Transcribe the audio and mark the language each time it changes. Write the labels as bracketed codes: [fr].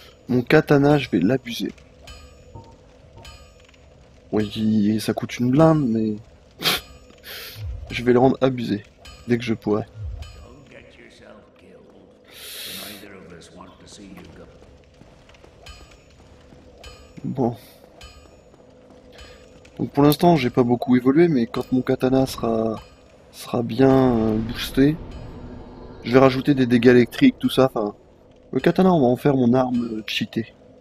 [fr] Mon katana, je vais l'abuser. Oui, ça coûte une blinde, mais... je vais le rendre abusé, dès que je pourrai. [en] Don't get yourself killed. Neither of us want to see you go. [fr] Bon. Donc pour l'instant, j'ai pas beaucoup évolué, mais quand mon katana sera bien boosté, je vais rajouter des dégâts électriques, tout ça, enfin... Le katana, on va en faire mon arme cheatée.